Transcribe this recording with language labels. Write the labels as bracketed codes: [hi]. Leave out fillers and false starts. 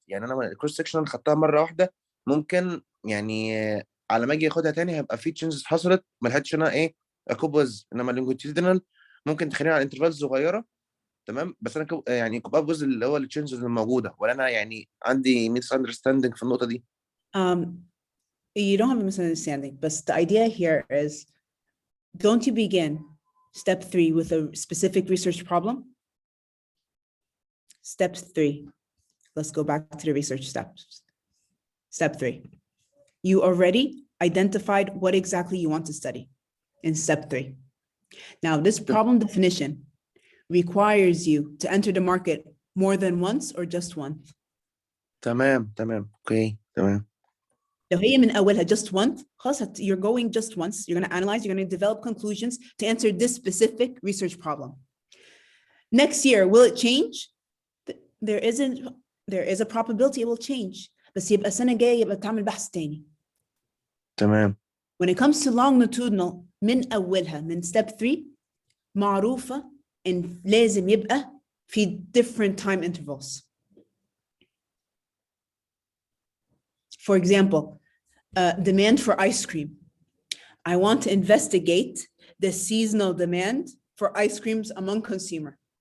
[ar] يعني انا الكروس سكشن خدتها مره واحده، ممكن يعني على ما اجي اخدها تاني هيبقى في تشنجز حصلت ما لحقتش انا ايه اكوبز. انما اللونجيتيودينال ممكن تخليني على انترفالز صغيره، تمام، بس انا يعني كوب اب جزء اللي هو التشنجز الموجوده، ولا انا يعني عندي ميس اندرستاندينج في النقطه دي؟ [en] You don't have a misunderstanding, but the idea here is, don't you begin step 3 with a specific research problem? Step 3, let's go back to the research steps. Step 3, you already identified what exactly you want to study in step 3. Now, this problem definition requires you to enter the market more than once or just once. [ar] تمام اوكي تمام. لو هي من أولها [en] just once, [ar] خلاص [en] you're going just once, you're going to analyze, you're going to develop conclusions to answer this specific research problem. Next year, will it change? There is a probability it will change, [ar] بس يبقى السنة الجاية يبقى تعمل بحث تاني. تمام. [en] When it comes to longitudinal [ar] من أولها من [en] step 3 [ar] معروفة إن لازم يبقى في [en] different time intervals. For example, demand for ice cream. I want to investigate the seasonal demand for ice creams among consumer.